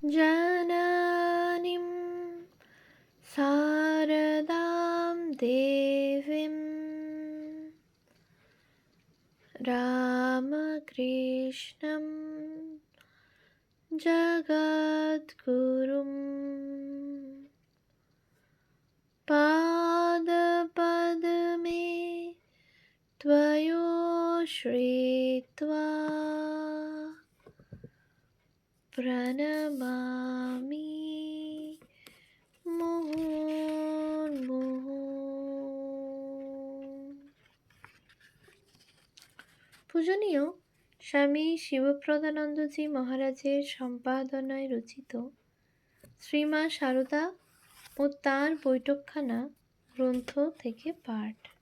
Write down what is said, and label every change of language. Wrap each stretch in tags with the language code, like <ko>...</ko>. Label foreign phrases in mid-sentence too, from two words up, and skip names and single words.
<sa>जननीं शारदां देवीं रामकृष्णं जगद्गुरुं पादपद्मे त्वयोश्रित्वा प्रणमामि মুহুর্মুহু।</sa> <bn>পূজনীয় স্বামী শিবপ্রদানন্দজি মহারাজের সম্পাদনায় রচিত শ্রীমা সারদা ও তাঁর বৈঠকখানা গ্রন্থ থেকে পাঠ।</bn>